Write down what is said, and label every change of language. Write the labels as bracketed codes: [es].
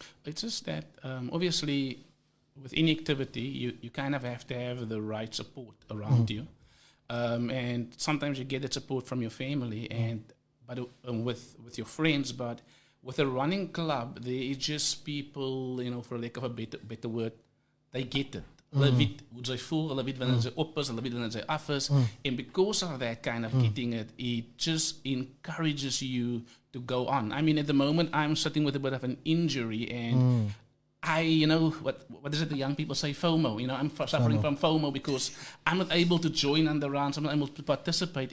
[en] It's just that obviously with any activity, you kind of have to have the right support around you. And sometimes you get that support from your family, with your friends, but with a running club, there is just people, for lack of a better word, they get it. [af] Hulle weet hoe sy voel, hulle weet wanneer sy op is, hulle weet wanneer sy af is. [en] And because of that kind of getting it, it just encourages you to go on. I mean, at the moment, I'm sitting with a bit of an injury, and what is it the young people say? FOMO. I'm suffering from FOMO because I'm not able to join on the runs, I'm not able to participate.